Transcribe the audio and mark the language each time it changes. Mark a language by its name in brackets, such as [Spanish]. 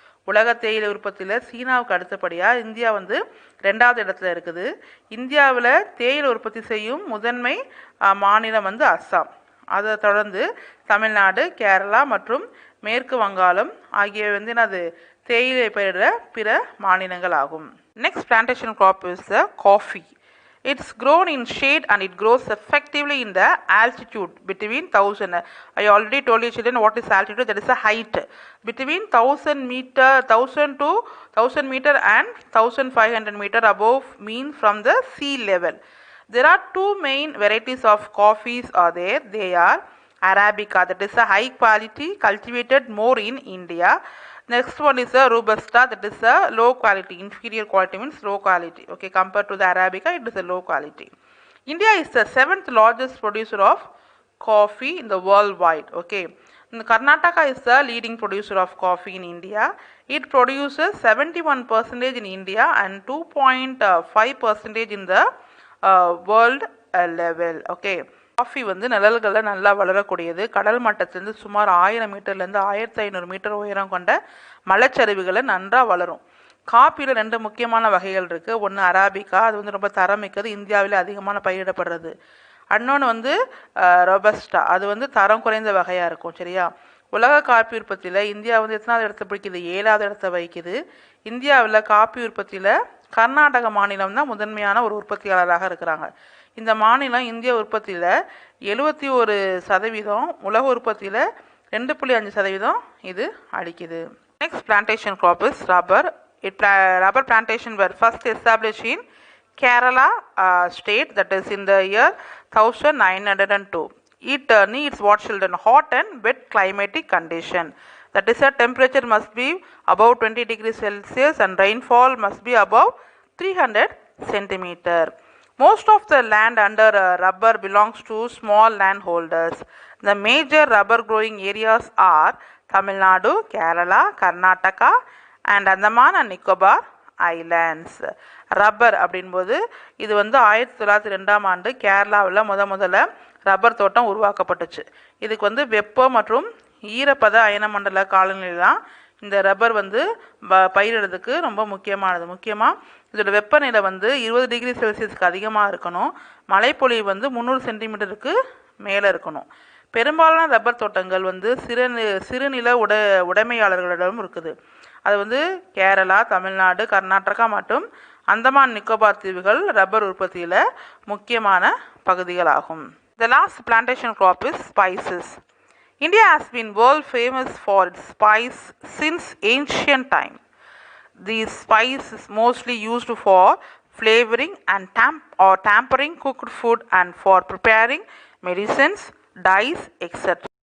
[Tamil] உலக தேயிலை உற்பத்தியில் சீனாவுக்கு அடுத்தபடியாக இந்தியா வந்து 2வது இடத்துல இருக்குது. இந்தியாவில் தேயிலை உற்பத்தி செய்யும் முதன்மை மாநிலம் வந்து அஸ்ஸாம். அதை தொடர்ந்து தமிழ்நாடு, கேரளா மற்றும் மேற்கு வங்காளம் ஆகியவை வந்து என்னது தேயிலை பயிரிட பிற மாநிலங்கள் ஆகும். Next plantation [English] crop is the coffee. It's grown in shade and it grows effectively in the altitude between 1000. I already told you children what is altitude. That is a height between 1000 to 1000 meter and 1500 meter above mean from the sea level. There are two main varieties of coffees are there. They are Arabica, that is a high quality, cultivated more in India. Next one is a Robusta, that is a low quality, inferior quality means low quality. Okay, compared to the Arabica, it is a low quality. India is the 7th largest producer of coffee in the worldwide. Okay, and Karnataka is the leading producer of coffee in India. It produces 71% in India and 2.5% in the world level. Okay. [Tamil] Coffee வந்து நிழல்களில் நல்லா வளரக்கூடியது. கடல் மட்டத்திலிருந்து சுமார் 1000 மீட்டர்லேருந்து 1500 metre உயரம் கொண்ட மலைச்சரிவுகளில் நன்றாக வளரும். காஃபியில் 2 முக்கியமான வகைகள் இருக்குது. ஒன்று அராபிகா, அது வந்து ரொம்ப தரமிக்கது, இந்தியாவில் அதிகமான பயிரிடப்படுறது. இன்னொன்று வந்து ரொபஸ்டா, அது வந்து தரம் குறைந்த வகையாக இருக்கும். சரியா. உலக காஃபி உற்பத்தியில் இந்தியா வந்து எத்தனாவது இடத்தை பிடிக்குது, 7வது இடத்தை வகிக்குது. இந்தியாவில் காஃபி உற்பத்தியில் கர்நாடக மாநிலம் தான் முதன்மையான ஒரு உற்பத்தியாளராக இருக்கிறாங்க. இந்த மாநிலம் இந்திய உற்பத்தியில் 71%, உலக உற்பத்தியில் 2.5% இது அளிக்குது. Next plantation [English] crop is rubber. Rubber plantation were first established in Kerala state, that is in the year 1902. It needs what children, hot and wet climatic condition. That is a temperature must be above 20 degrees Celsius and rainfall must be above 300 centimeter. Most of the land under rubber belongs to small landholders. The major rubber growing areas are Tamil Nadu, Kerala, Karnataka and Andaman and Nicobar Islands. [Tamil] Rubber அப்படின்போது இது வந்து 1902ஆம் ஆண்டு கேரளாவில் முதல்ல rubber தோட்டம் உருவாக்கப்பட்டுச்சு. இதுக்கு வந்து வெப்பம் மற்றும் ஈரப்பத அயன மண்டல காலநிலைதான் இந்த ரப்பர் வந்து பயிரிடுறதுக்கு ரொம்ப முக்கியமானது. முக்கியமாக இதோட வெப்பநிலை வந்து 20 டிகிரி செல்சியஸ்க்கு அதிகமாக இருக்கணும். மழைப்பொழிவு வந்து 300 சென்டிமீட்டருக்கு மேலே இருக்கணும். பெரும்பாலான ரப்பர் தோட்டங்கள் வந்து சிறுநில உடைமையாளர்களிடம் இருக்குது. அது வந்து கேரளா, தமிழ்நாடு, கர்நாடகா மற்றும் அந்தமான் நிக்கோபார் தீவுகள் ரப்பர் உற்பத்தியில் முக்கியமான பகுதிகளாகும். [English] The last plantation crop is spices. India has been world famous for its spice since ancient time. These spice is mostly used for flavoring and tampering cooked food and for preparing medicines, dyes, etc.